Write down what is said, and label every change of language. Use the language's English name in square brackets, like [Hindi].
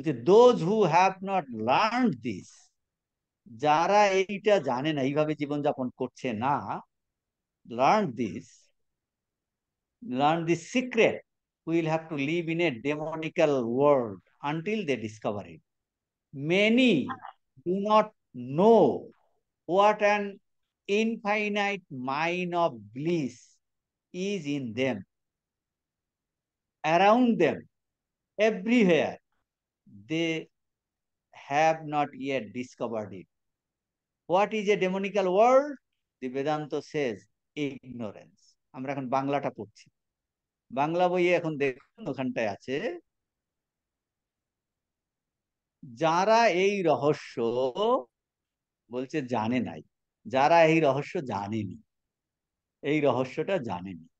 [English] those who have not learn this, [Bangla] যারা এইটা জানে না, এইভাবে জীবনযাপন করছে না, [English] Learn this, learn the secret, will have to live in a demonical world until they discover it. Many do not know what an infinite mine of bliss is in them, around them, everywhere. They have not yet discovered it. What is a demonical world? The Vedanta says ignorance. [Bangla] আমরা এখন বাংলাটা পড়ছি, বাংলা বইয়ে এখন দেখুন ওখানটায় আছে, যারা এই রহস্য, বলছে জানে নাই, যারা এই রহস্য জানেনি, এই রহস্যটা জানেনি।